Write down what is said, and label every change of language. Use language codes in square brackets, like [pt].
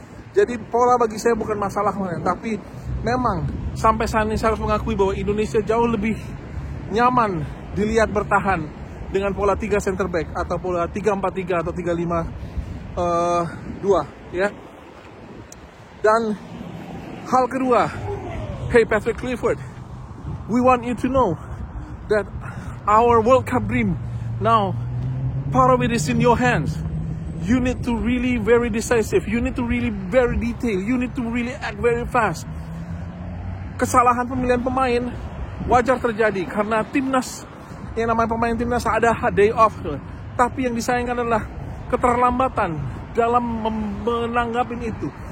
[id] Jadi pola bagi saya bukan masalah, tapi memang sampai saat ini saya harus mengakui bahwa Indonesia jauh lebih nyaman dilihat bertahan dengan pola 3 center back atau pola 3-4-3 atau 3-5-2 ya. Dan hal kedua, [en] hey Patrick Clifford, we want you to know that our World Cup dream now, part of it is in your hands. You need to really very decisive, you need to really very detail, you need to really act very fast. [id] Kesalahan pemilihan pemain wajar terjadi karena timnas, yang namanya pemain timnas ada day off, tapi yang disayangkan adalah keterlambatan dalam menanggapin itu.